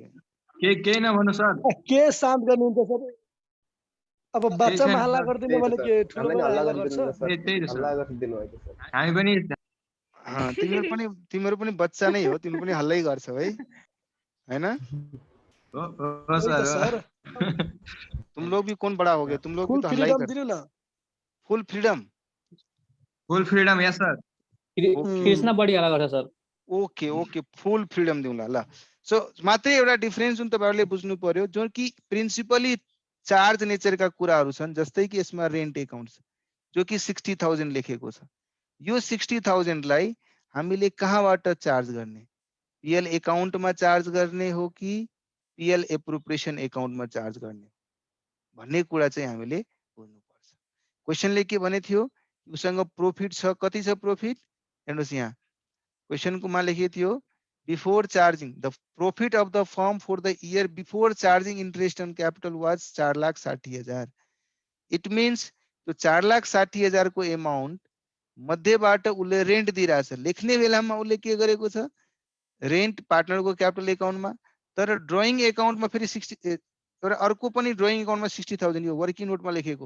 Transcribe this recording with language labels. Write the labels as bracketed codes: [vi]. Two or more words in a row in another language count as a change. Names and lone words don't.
[ne] के नभन्नु सर, के शान्त गर्नुहुन्छ सर? अब बच्चामा हल्ला गर्दिनु भने के ठुलो हल्ला गर्छ? हल्ला गर्दिनु भएको छ। हामी पनि तिम्रो पनि बच्चा नै हो, तिम्रो पनि हल्लै गर्छौ है, हैन? हो सर। [hi] तुम लोग भी कौन बड़ा हो गया, तुम लोग भी तो हल्ला ही करते। [en] फुल फ्रीडम, फुल फ्रीडम यस सर। [ne] कृष्ण बढी हल्ला गर्छ सर। [en] okay okay, full freedom [ne] दिउँला ल। सो मात्रै एउटा डिफरेन्स जुन तपाईहरुले बुझ्नु पर्यो, जो कि [en] principally charge nature [ne] कुराहरू छन्। जस्तै कि यसमा [en] rent account [ne] छ जो कि 60,000 लेखेको छ। यो 60,000 लाई हामीले कहाँबाट चार्ज गर्ने? [en] PL account [ne] चार्ज गर्ने हो कि [en] PL appropriation account [ne] चार्ज गर्ने भन्ने कुरा चाहिँ हामीले बुझ्नुपर्छ। क्वेशनले के भने थियो, उसँग प्रॉफिट छ, कति छ प्रॉफिट? हेर्नुस् यहाँ क्वेशनको मा लेखेको थियो, [en] before charging the profit of the firm for the year before charging interest on capital was 4,60,000. it means [ne] त्यो 4,60,000 को अमाउन्ट मध्येबाट उसले रेन्ट दिइराछ। लेख्ने बेलामा उसले के गरेको छ, [en] rent partner's capital account, [ne] तर [en] drawing account [ne] फेरि 60 तर अर्को पनि [en] drawing account [ne] 60,000 यो [en] working note [ne] लेखेको।